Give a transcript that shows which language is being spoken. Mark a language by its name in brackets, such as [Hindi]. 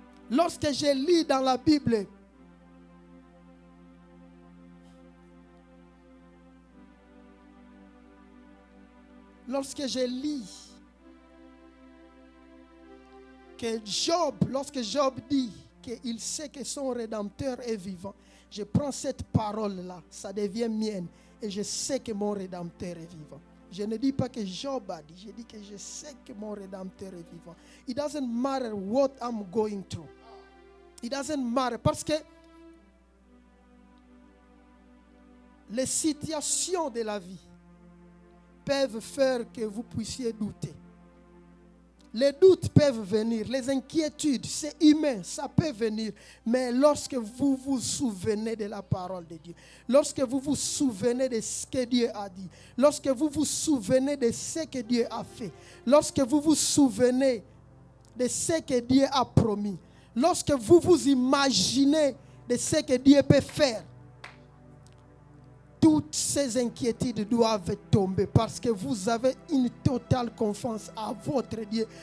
[French] Lorsque je lis dans la Bible, lorsque je lis que lorsque Job dit qu'il sait que son Rédempteur est vivant, je prends cette parole-là, ça devient mienne, et je sais que mon Rédempteur est vivant. Je ne dis pas que Job a dit, je dis que je sais que mon Rédempteur est vivant. [English] It doesn't matter what I'm going through. It doesn't matter, [French] parce que les situations de la vie peuvent faire que vous puissiez douter. Les doutes peuvent venir, les inquiétudes, c'est humain, ça peut venir. Mais lorsque vous vous souvenez de la parole de Dieu, lorsque vous vous souvenez de ce que Dieu a dit, lorsque vous vous souvenez de ce que Dieu a fait, lorsque vous vous souvenez de ce que Dieu a promis, lorsque vous vous imaginez de ce que Dieu peut faire, toutes ces inquiétudes doivent tomber parce que vous avez une totale confiance à votre Dieu.